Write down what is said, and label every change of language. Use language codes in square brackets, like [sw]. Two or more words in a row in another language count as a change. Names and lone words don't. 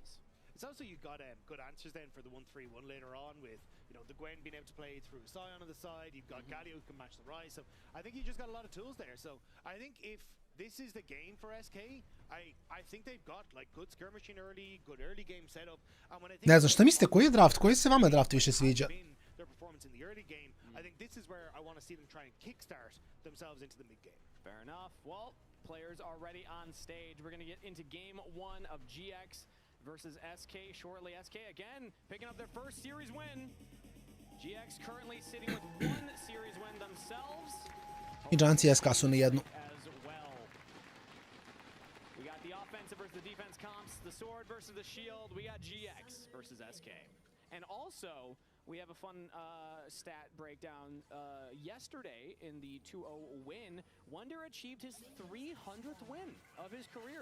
[en] It's also you've got good answers then for the 1-3-1 later on with, you know, the Gwen being able to play through Sion on the side. You've got Galio who can match the Rise. So I think you just got a lot of tools there. So I think if this is the game for SK, I think they've got like good skirmishing early, good early game setup. And when I think [sr] Ne znam, šta mislite, koji je draft? Koji se vama draft više sviđa? [en] Their performance in the early game, I think this is where I want to see them try and kickstart themselves into the mid game. Fair enough. Well, players already on stage. We're going to get into game 1 of GX versus SK shortly. SK again picking up their first series win. GX currently sitting with 1 series win themselves. [sr] I Giantsi SK su na jednu. [en] We got the offensive versus the defense comps, the sword versus the shield. We got GX versus SK. And also, we have a fun stat breakdown. Yesterday in the 2-0 win, Wonder achieved his 300th win of his career.